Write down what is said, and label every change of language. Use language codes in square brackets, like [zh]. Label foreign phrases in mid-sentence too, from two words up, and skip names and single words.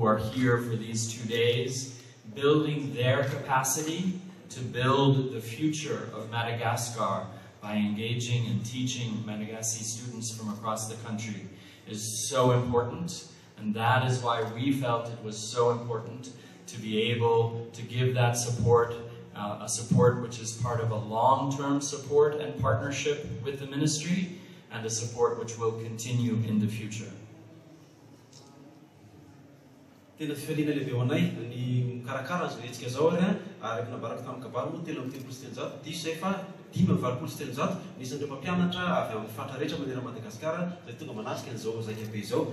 [en] are here for these 2 days, building their capacity to build the future of Madagascar by engaging and teaching Malagasy students from across the country is so important, and that is why we felt it was so important to be able to give that support, a support which is part of a long-term support and partnership with the ministry, and a support which will continue in the future. [mg] Tena fifaliana lehibe ho anay ny mikarakara azy rehetrika zao ary nabaraka tamin'ny kabary moa telo amin'ny 3 diso zay fa 5 nisan'ireo mpampianatra avy amin'ny faritra rehetra manera Madagascar zay tonga manatrika an'izao zaikabe izao.